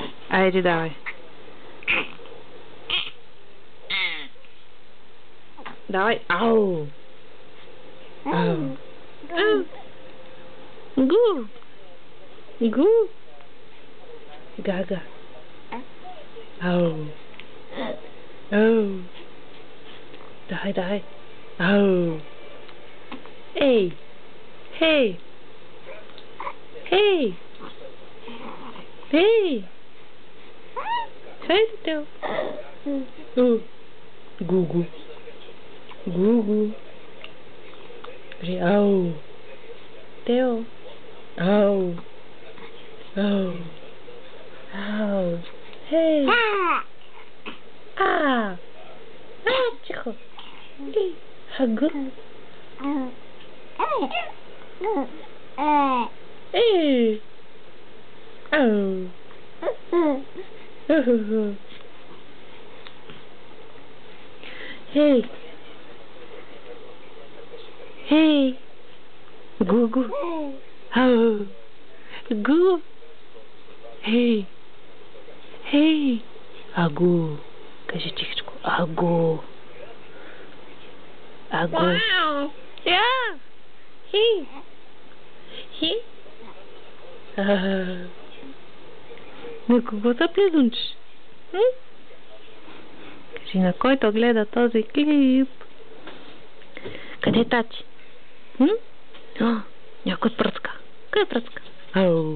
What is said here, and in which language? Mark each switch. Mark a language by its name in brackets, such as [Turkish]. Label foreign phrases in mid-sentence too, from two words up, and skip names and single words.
[Bulgarian] Айде, давай. Давай. Ау. Ау. Ау. Гу. Гу. Гага. Ау. Ау. Давай, давай. Ау. Ей. Хей. Хей. Хей. Хей, Тео. Гугу. Гугу. Ау. Тео. Ау. Ау. Ау. Хей. Тихо. Хагу. Эй. Ау. Hey. Hey. Гу-гу. Ау. Гу. Hey. Hey. Агу. Кажи тихичко. Агу. Агу. Я. Хи. Хи. На кого да плезунчиш? Кажи на който гледа този клип. Къде е тати? Някой пръцка. Кой пръцка? Ау.